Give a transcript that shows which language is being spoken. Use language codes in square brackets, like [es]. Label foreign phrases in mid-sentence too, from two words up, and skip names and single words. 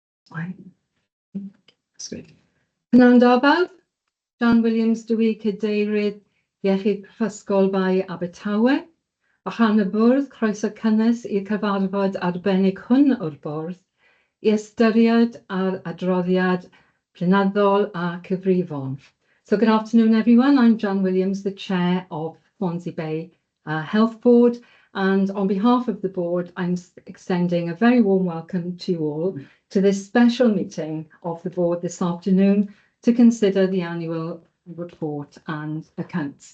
[cy] Pnawn da bawb, John Williams dwi Cadeirydd Iechyd Prifysgol Bai Abertawe. A chan y bwrdd, croeso cynnes i'r cyfarfod arbennig hwn o'r bwrdd i ystyried ar adroddiad blynyddol a cyfrifon. [en] So good afternoon, everyone. I'm John Williams, the chair of Swansea Bay Health Board. And on behalf of the board, I'm extending a very warm welcome to you all to this special meeting of the board this afternoon to consider the annual report and accounts.